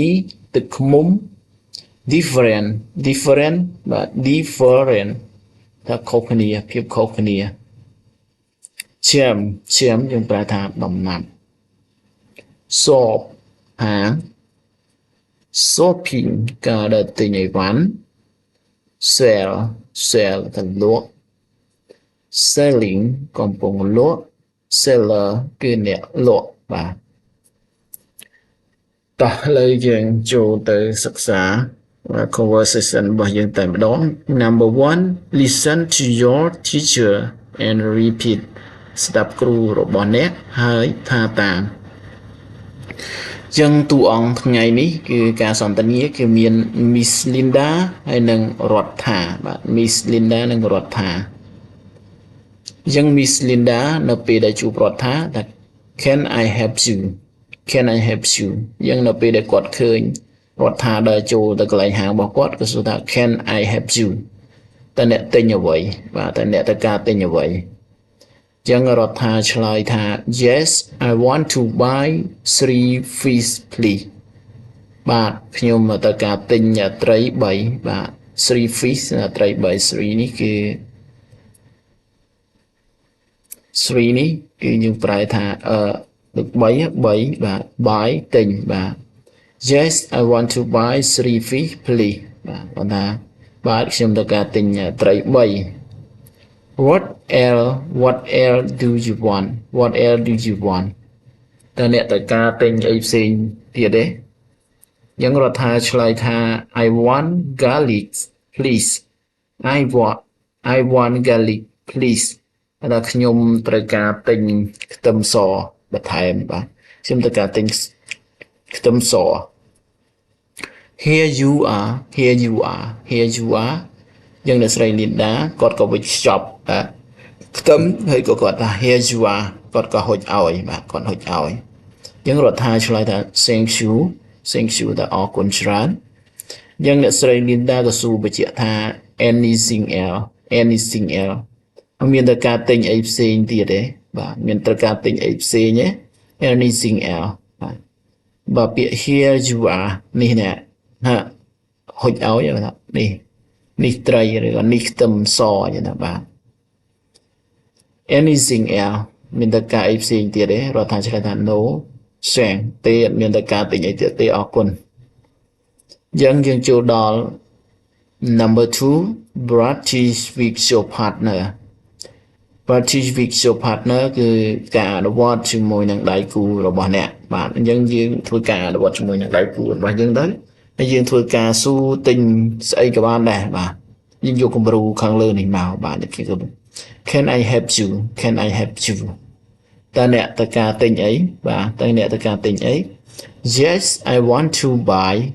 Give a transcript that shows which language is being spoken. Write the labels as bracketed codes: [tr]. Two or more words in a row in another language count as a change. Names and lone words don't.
[km] ទឹកឃ្មុំ different បាទ different ថាខុសគ្នាភាពខុសគ្នា jam យើងប្រែថាដំណាប់ shop ហាង shopping ការដើរទិញអីវ៉ាន់ sell ទៅលក់ selling កំពុងលក់ seller គឺអ្នកលក់បាទ តោះឥឡូវយើងចូលទៅសិក្សា conversation របស់យើងតែម្ដង [en] Number 1 Listen to your teacher and repeat [km] ស្ដាប់គ្រូរបស់អ្នកហើយថាតាមចឹងតួអង្គថ្ងៃនេះគឺការ សន្ទនាគឺមាន Miss Linda ហើយនិងរដ្ឋាបាទ Miss Linda និងរដ្ឋាចឹង Miss Linda នៅពេលដែលជួបរដ្ឋា ថា [en] Can I help you Can I help you [km] ចឹងនៅពេលដែលគាត់ឃើញរដ្ឋាដើរចូលទៅកន្លែងហាងរបស់គាត់ក៏សួរថា [en] Can I help you [km] តើអ្នកទិញអ្វីបាទតើអ្នកត្រូវការទិញអ្វីចឹងរដ្ឋាឆ្លើយថា [en] Yes I want to buy 3 fish please [km] បាទខ្ញុំត្រូវការទិញត្រី3បាទ 3 fish ត្រី3 3នេះគឺ 3នេះគឺយើងប្រែថាដូច3បាទ buy ទិញបាទ [en] Yes I want to buy 3 fish please [km] បាទគាត់ថាបាទខ្ញុំត្រូវការទិញត្រី3 [en] what else do you want what else do you want [km] តើអ្នកត្រូវការទិញអីផ្សេងទៀតទេយើងរដ្ឋាឆ្លើយថា [en] I want garlic please I want garlic please [km] តែខ្ញុំត្រូវការទិញខ្ទឹមសបន្ថែមបាទខ្ញុំត្រូវការទិញខ្ទឹមស [en] Here you are here you are here you are [km] យើងអ្នកស្រី Linda គាត់ក៏វិចខ្ចប់ខ្ទឹមហើយក៏គាត់ថា [en] Here you are [km] គាត់ក៏ហុចឲ្យបាទគាត់ហុចឲ្យយើងរដ្ឋាឆ្លើយថា [en] Thank you [km] ថាអរគុណច្រើនយើងអ្នកស្រី Linda ក៏សួរបញ្ជាក់ថា [en] anything else [km] មានត្រូវការទិញអីផ្សេងទៀតទេបាទមានត្រូវការទិញអីផ្សេងទេ [en] anything else [km] បាទពាក្យ [en] here you are [km] នេះណាហុចឲ្យបាទនេះត្រីឬក៏នេះខ្ទឹមសអញ្ចឹងណាបាទ [en] anything else [km] មានត្រូវការអីផ្សេងទៀតទេរដ្ឋាឆ្លើយថា [en] no thanks [km] ទេអត់មានត្រូវការទិញអីទៀតទេអរគុណយើងចូលដល់ number 2 [en] practice with your partner practice with your partner [km] គឺការអនុវត្តជាមួយនឹងដៃគូរបស់អ្នកបាទអញ្ចឹងយើងធ្វើការអនុវត្តជាមួយនឹងដៃគូរបស់យើងទៅហើយយើងធ្វើការស៊ូទិញស្អីក៏បានដែរបាទយើងយកគំរូខាងលើនេះមកបាទគេ [en] Can I help you Can I help you [km] តើអ្នកត្រូវការទិញអីបាទតើអ្នកត្រូវការទិញអី [en] Yes I want to buy